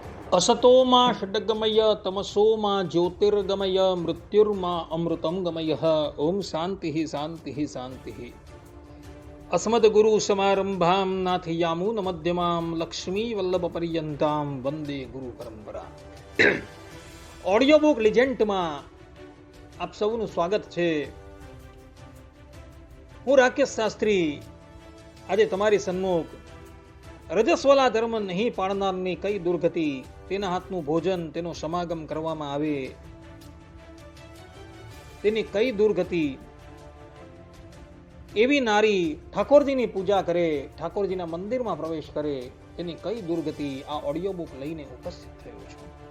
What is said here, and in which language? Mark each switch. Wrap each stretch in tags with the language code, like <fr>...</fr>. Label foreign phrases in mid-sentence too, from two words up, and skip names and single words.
<sa>असतोमा षड्गमय तमसोमा ज्योतिर्गमय मृत्युर्मा अमृतं गमय। ओम शांति शांति शांति। अस्मद्गुरु समारंभां नाथयामून मध्यमां लक्ष्मी वल्लभ पर्यंतां वंदे गुरु परंपरा।</sa> <en>audio book</en> <gu>લિજેન્ડમાં આપ સૌનું સ્વાગત છે. હું રાકેશ શાસ્ત્રી આજે તમારી સન્મુખ રજસ્વલા ધર્મ નહીં પાળનારની કઈ દુર્ગતિ, તેના હાથનું ભોજન તેનો સમાગમ કરવામાં આવે તેની કઈ દુર્ગતિ, એવી નારી ઠાકોરજીની પૂજા કરે, ઠાકોરજીના મંદિરમાં પ્રવેશ કરે તેની કઈ દુર્ગતિ, આ</gu> <en>audio book</en> <gu>લઈને ઉપસ્થિત થયો છું.</gu>